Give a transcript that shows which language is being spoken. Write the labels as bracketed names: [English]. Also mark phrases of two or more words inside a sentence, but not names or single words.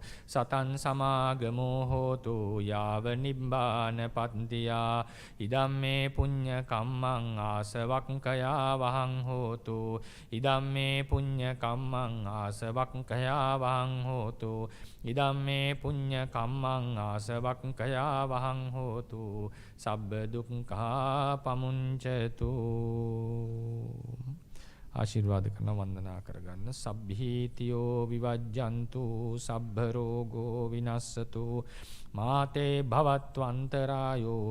[Pali] satan samagamo hotu yava nibbana pattiya idamme punya kammang asavakkaya vahang hotu idamme punya kammang asavakkaya vahang hotu idamme punya kammang asavakkaya vahang hotu sabba dukkha pamuncatu. [Sinhala] ආශිර්වාද කරන වන්දනා කරගන්න. [Pali] සබ්බීතියෝ විවජ්ජන්තු සබ්බ රෝගෝ විනස්සතු මාතේ භවත්වන්තරායෝ